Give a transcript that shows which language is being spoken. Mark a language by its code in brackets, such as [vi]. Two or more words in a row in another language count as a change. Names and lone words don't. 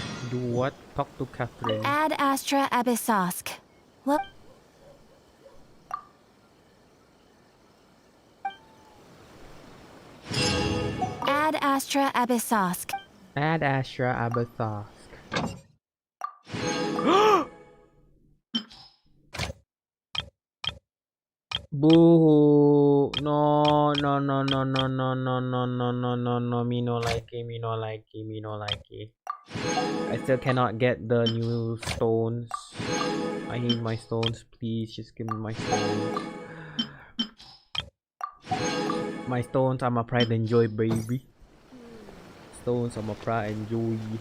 [en] Do what? Talk to Catherine. Ad Astra Abyssosk. What? Ad Astra Abyssosk. Ad Astra Abyssosk. Boo! No, no, no, no, no, no, no, no, no, no, no, no. Me no like it. Me no like it. Me no like it. I still cannot get the new stones. I need my stones. Please, just give me my stones. My stones are my pride and joy, baby. Stones are my pride and joy.